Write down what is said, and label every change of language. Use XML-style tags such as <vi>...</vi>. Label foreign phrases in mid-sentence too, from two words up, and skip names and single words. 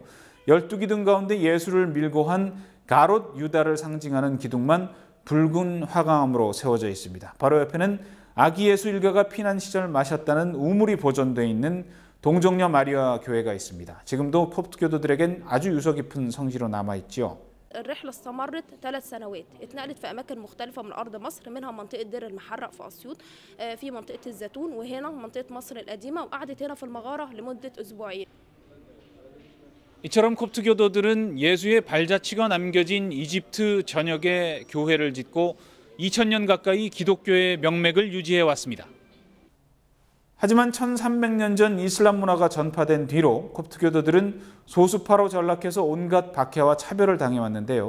<ko>12기둥 가운데 예수를 밀고 한 가롯 유다를 상징하는 기둥만 붉은 화강암으로 세워져 있습니다. 바로 옆에는 아기 예수 일가가 피난 시절 마셨다는 우물이 보존되어 있는 동정녀 마리아 교회가 있습니다. 지금도 콥트 교도들에겐 아주 유서 깊은 성지로 남아있죠.</ko> <ar>الرحلة استمرت 3 سنوات، اتنقلت في أماكن مختلفة من أرض مصر، منها منطقة دير المحرق في أسيوط، في منطقة الزيتون، وهنا منطقة مصر القديمة، وقعدت هنا في المغارة لمدة أسبوعين.</ar> <ko>이처럼 콥트 교도들은 예수의 발자취가 남겨진 이집트 전역에 교회를 짓고 2000년 가까이 기독교의 명맥을 유지해 왔습니다. 하지만 1300년 전 이슬람 문화가 전파된 뒤로 콥트 교도들은 소수파로 전락해서 온갖 박해와 차별을 당해왔는데요.</ko>